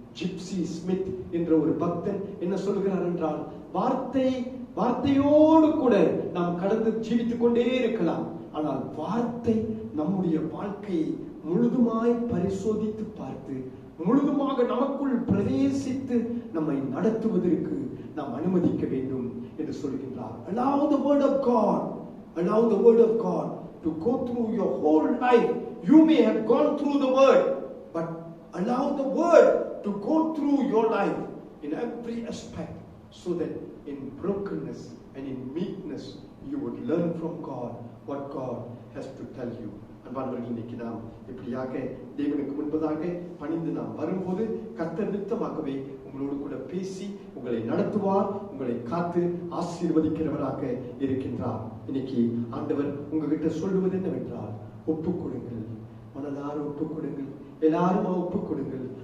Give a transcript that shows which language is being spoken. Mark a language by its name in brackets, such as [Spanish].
[Tamil] Gypsy Smith என்ற ஒரு பக்தன் என்ன சொல்கிறார் என்றால், வார்த்தையோடு கூட நாம் கடந்து ஜீவித்துக் கொண்டே இருக்கலாம், ஆனால் வார்த்தை நம்முடைய வாழ்க்கையை முழுதுமாய் பரிசோதித்து பார்த்து முழுதுமாக நமக்குள் பிரவேசித்து நம்மை நடத்துவதற்கு நாம் அனுமதிக்க வேண்டும் என்று சொல்கின்றார். [English] Allow the word of God, allow the word of God to go through your whole life. You may have gone through the word, but allow the word to go through your life in every aspect, so that in brokenness and in meekness you would learn from God what God has to tell you. [Tamil] அன்பானவர்கள், இன்னைக்கு நாம் இப்படியாக தேவனுக்கு முன்பதாக பணிந்து நாம் வரும்போது கர்த்தர் நித்தமாகவே உங்களோடு கூட பேசி உங்களை நடத்துவார், உங்களை காத்து ஆசீர்வதிக்கிறவராக இருக்கின்றார். இன்னைக்கு ஆண்டவர் உங்ககிட்ட சொல்லுவது என்னவென்றால், ஒப்புக் கொடுங்கள், மனதார ஒப்புக் கொடுங்கள், எல்லாரும் ஒப்புக் கொடுங்கள்.